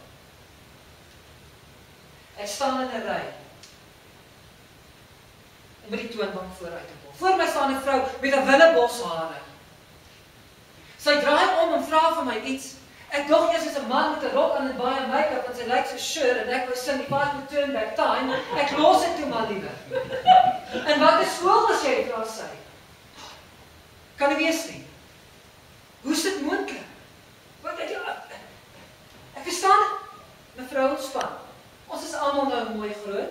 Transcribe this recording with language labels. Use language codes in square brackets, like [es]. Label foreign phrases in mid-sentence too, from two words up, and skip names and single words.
[af] Ek staan in 'n ry om by die toonbank vooruit te kom. Voor my staan 'n vrou met 'n willebos hare. Sy draai om en vra vir my iets. Ek dog eers is 'n man met 'n rok aan en baie make-up, want sy lyk so sure en ek wou sing die part met turn back time. Ek los dit toe maar liewer. En wat is skool as jy vra sy? Kan nie wees nie. Hoe is dit moontlik? Wat het jy? Ek verstaan mevrou ontspan. Ons is almal nou mooi groot.